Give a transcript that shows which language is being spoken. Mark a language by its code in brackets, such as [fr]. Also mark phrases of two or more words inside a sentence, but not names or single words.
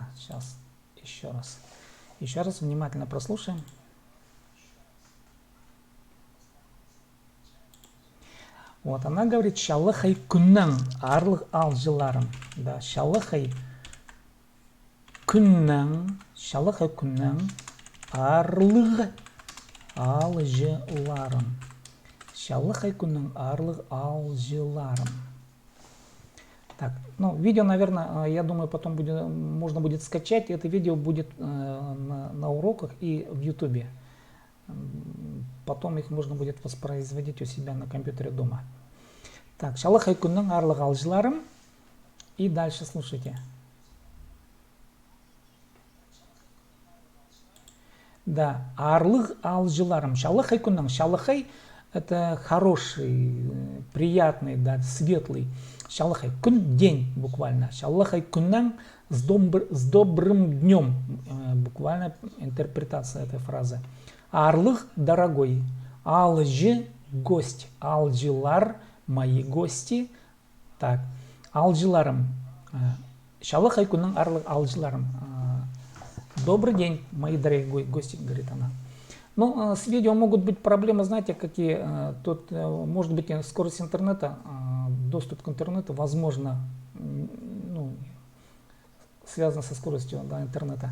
[ru] Сейчас еще раз. Еще раз внимательно прослушаем. Вот, она говорит, [kjh] шалахай куннан арлых алжиларым. Да, шалахай куннан арлых алжиларым. Шалахай куннан арлых алжиларым. [ru] Так, ну, видео, наверное, я думаю, потом можно будет скачать. Это видео будет на уроках и в YouTube. Потом их можно будет воспроизводить у себя на компьютере дома. [kjh] Так, шалахай куннан арлых алжиларым. [ru] И дальше слушайте. [kjh] Да, арлых алжиларым. Шалахай куннан. [ru] Шалахай — это хороший, приятный, да, светлый. [kjh] Шалахай кун [ru] — день буквально. [kjh] Шалахай куннан [ru] — с добрым днем. Буквально интерпретация этой фразы. Арлых — дорогой. Алжи — гость. Алжилар — мои гости. Так, алжиларым. [kjh] Шалахай куннан арлых алжиларым. [ru] Добрый день, мои дорогие гости, говорит она. Ну, с видео могут быть проблемы, знаете, какие. Тут может быть скорость интернета, доступ к интернету, возможно, ну, связан со скоростью, да, интернета.